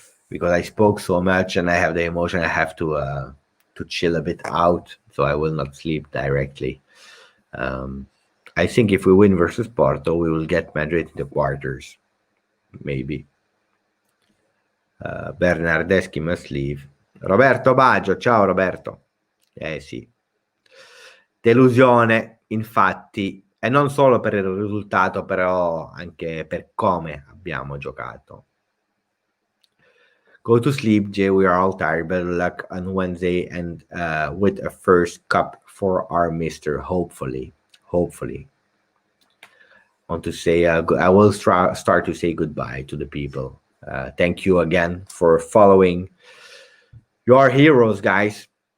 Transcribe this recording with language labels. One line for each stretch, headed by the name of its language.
English: Because I spoke so much and I have the emotion, I have to chill a bit out, so I will not sleep directly. I think if we win versus Porto, we will get Madrid in the quarters, maybe. Bernardeschi must leave.
Italian: Roberto Baggio, ciao Roberto. Sì. Delusione, infatti, e non solo per il risultato, però anche per come abbiamo giocato.
English: Go to sleep, Jay. We are all tired. Better luck on Wednesday and with a first cup for our mister, hopefully. Hopefully. I want to say, I will start to say goodbye to the people. Thank you again for following your heroes, guys.